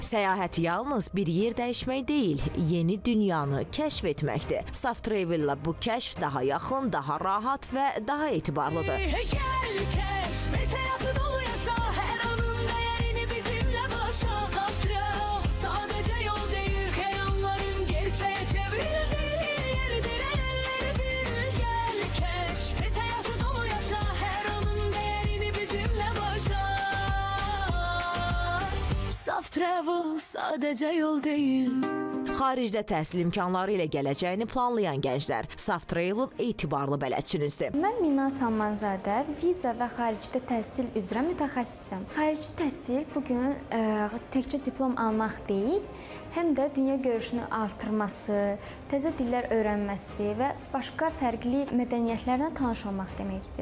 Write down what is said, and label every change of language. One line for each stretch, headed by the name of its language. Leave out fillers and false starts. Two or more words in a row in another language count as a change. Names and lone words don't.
Azerbaijani: Səyahət yalnız bir yer dəyişmək deyil, yeni dünyanı kəşf etməkdir. Saftravel-la bu kəşf daha yaxın, daha rahat və daha etibarlıdır.
Turkish: Gel keşf et, hayatı dolu yaşa, her anın değerini bizimle başa. Saftravel sadece yol değil, hayallerin gerçeğe çevrildiği yerdir. Elleri bir gel keşf et, hayatı dolu yaşa, her anın değerini bizimle başa. Saftravel sadece yol değil.
Azerbaijani: Xaricdə təhsil imkanları ilə gələcəyini planlayan gənclər Saftravel etibarlı bələdçinizdir. Mən Mina Salmanzadə, viza və xaricdə təhsil üzrə mütəxəssisəm. Xarici təhsil bugün təkcə diplom almaq deyil, həm də dünya görüşünü artırması, təzə dillər öyrənməsi və başqa fərqli mədəniyyətlərlə tanış olmaq deməkdir.